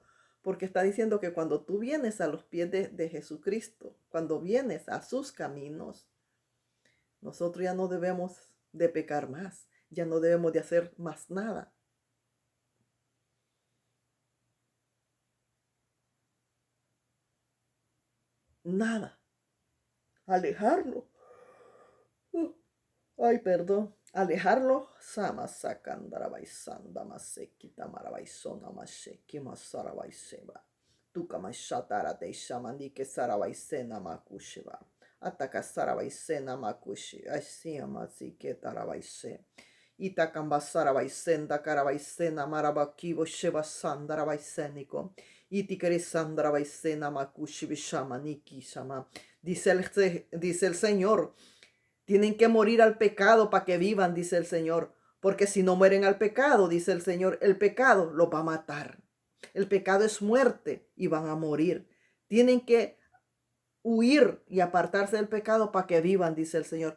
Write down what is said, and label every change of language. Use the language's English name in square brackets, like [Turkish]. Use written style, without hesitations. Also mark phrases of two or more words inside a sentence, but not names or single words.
[Spanish] Porque está diciendo que cuando tú vienes a los pies de Jesucristo, cuando vienes a sus caminos, nosotros ya no debemos de pecar más, ya no debemos de hacer más nada. Nada. Alejarlo. Ay, perdón. Alejarlo. Sama sakandarabaisanda masekita marabaisona maseki masarabaiseba. Tukamashatara de shamanike sarabaisena makusheba. Ataka sarabaisena makushi. Ashia masike tarabaise. Itakambasarabaisenda karabaisena marabakibo sheba sandarabaiseniko. Itikarisandarabaisenna makushi bishamaniki shama. Dice el Señor. Tienen que morir al pecado para que vivan, dice el Señor. Porque si no mueren al pecado, dice el Señor, el pecado los va a matar. El pecado es muerte y van a morir. Tienen que huir y apartarse del pecado para que vivan, dice el Señor.